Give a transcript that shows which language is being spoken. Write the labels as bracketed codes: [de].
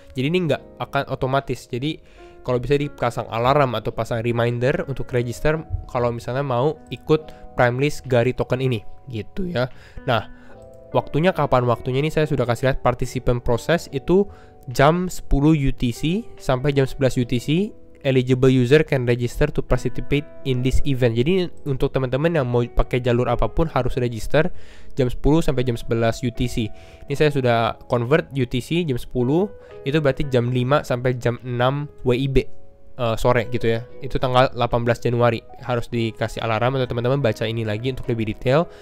[id] Jadi ini nggak akan otomatis. Jadi kalau bisa dipasang alarm atau pasang reminder untuk register kalau misalnya mau ikut Prime List Gari Token ini gitu ya. Nah, waktunya kapan? Waktunya ini saya sudah kasih lihat participant proses itu jam 10 UTC sampai jam 11 UTC. [en] Eligible user can register to participate in this event. [id] Jadi untuk teman-teman yang mau pakai jalur apapun harus register jam 10 sampai jam 11 UTC. Ini saya sudah convert UTC jam 10 itu berarti jam 5 sampai jam 6 WIB sore gitu ya. Itu tanggal 18 Januari. Harus dikasih alarm atau teman-teman baca ini lagi untuk lebih detail.